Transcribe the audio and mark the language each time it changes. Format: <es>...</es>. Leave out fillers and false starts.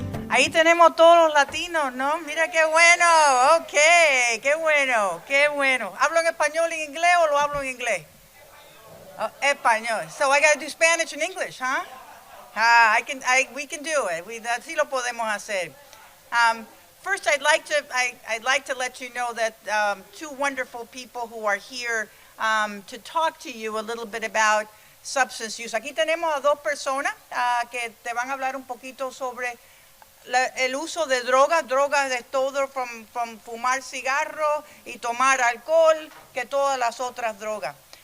<es>Ahí tenemos todos los latinos, ¿no? Mira qué bueno. Ok, qué bueno, qué bueno. ¿Hablo en español y en inglés o lo hablo en inglés? Oh, español.</es> <en>So I got to do Spanish and English, huh? Ah, we can do it.</en> <es>Así lo podemos hacer.</es> <en>Um, First, I'd like to let you know that two wonderful people who are here to talk to you a little bit about substance use.</en> <es>Aquí tenemos a dos personas que te van a hablar un poquito sobre el uso de drogas. Drogas de todo, from fumar cigarro y tomar alcohol, que todas las otras drogas.</es>